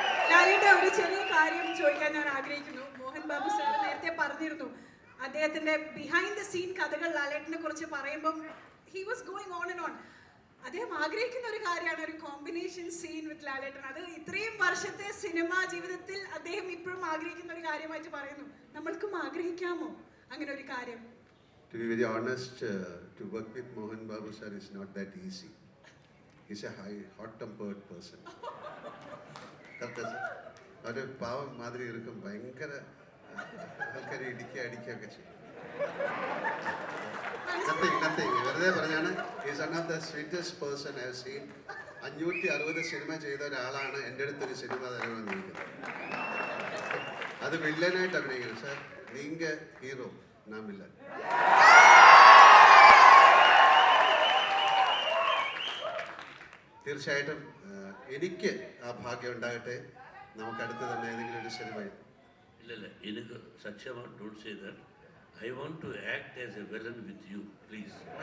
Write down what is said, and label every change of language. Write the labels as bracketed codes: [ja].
[ml] ലാലേട്ട, ഒരു ചെറിയ കാര്യം ചോദിക്കാൻ ഞാൻ ആഗ്രഹിക്കുന്നു. മോഹൻ ബാബു സാർ നേരത്തെ പറഞ്ഞിരുന്നു അദ്ദേഹത്തിന്റെ ബിഹൈൻഡ് ദ സീൻ കഥകൾ ലാലേട്ടനെ കുറിച്ച് പറയുമ്പോൾ [en] He was going on and on. [ml] അദ്ദേഹം ആഗ്രഹിക്കുന്ന ഒരു കാര്യമാണ് ഒരു കോമ്പിനേഷൻ സീൻ വിത്ത് ലാലേട്ടൻ. അത് ഇത്രയും വർഷത്തെ സിനിമാ ജീവിതത്തിൽ അദ്ദേഹം ഇപ്പോഴും ആഗ്രഹിക്കുന്ന ഒരു കാര്യമായിട്ട് പറയുന്നു. നമ്മൾക്കും ആഗ്രഹിക്കാമോ അങ്ങനെ ഒരു കാര്യം? [en] To be very honest, to work with Mohan Babu sir is not that easy. He's a hot-tempered person. Correct, sir? [ml] ഒരു പാവം മാതിരി ഇരിക്കും, ഭയങ്കര ആൾക്കാരെ അടിക്കുകയൊക്കെ ചെയ്യും. [en] nothing [ml] വെറുതെ പറഞ്ഞാണ്. [en] Is one of the sweetest person I have seen. [ml] 560 cinema ചെയ്ത ഒരാളാണ് എൻ്റെ അടുത്തൊരു സിനിമ തരണമെന്ന് ചോദിക്കുന്നത്. അത് വില്ലനായിട്ട് അഭിനയിക്കണം. [ta] സാർ നീങ്ക ഹീറോ, നാം വില്ലൻ. [ml] തീർച്ചയായിട്ടും എനിക്ക് ആ ഭാഗ്യം ഉണ്ടാകട്ടെ. നമുക്ക് അടുത്ത് തന്നെ ഏതെങ്കിലും ഒരു സിനിമ. ഇല്ല എനിക്ക് സത്യമാണ്. [en] Don't say that. I want to act as a villain with you, please.